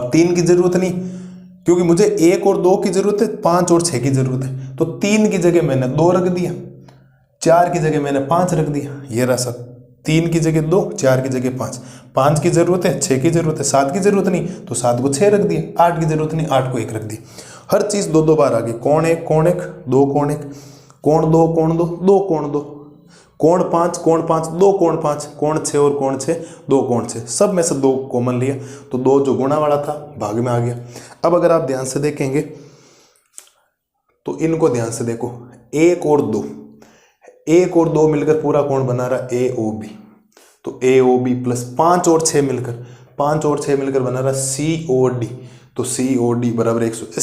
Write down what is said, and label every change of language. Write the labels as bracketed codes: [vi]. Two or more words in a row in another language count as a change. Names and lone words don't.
[hi] अब 3 की जरूरत नहीं, क्योंकि मुझे 1 और 2 की जरूरत है, 5 और 6 की जरूरत है, तो 3 की जगह मैंने 2 रख दिया, 4 की जगह मैंने 5 रख दिया। ये रहा सब, 3 की जगह 2, 4 की जगह 5, 5 की जरूरत है, 6 की जरूरत है, 7 की जरूरत नहीं, तो 7 को 6 रख दिया, 8 की जरूरत नहीं, 8 को 1 रख दिया। हर चीज 2 2 बार आ गई, कोण 1 कोण 1 2 कोण 1 कोण 2 कोण 2 2 कोण 2 कोण 5 कोण 5 2 कोण 5 कोण 6 और कोण 6 2 कोण 6, सब में से 2 कॉमन लिया, तो 2 जो गुणा वाला था भाग में आ गया। अब अगर आप ध्यान से देखेंगे तो इनको ध्यान से देखो, 1 और 2, 1 और 2 मिलकर पूरा कोण बना रहा AOB, तो AOB प्लस 5 और 6 मिलकर, 5 और 6 मिलकर बना रहा COD, तो COD बराबर 180।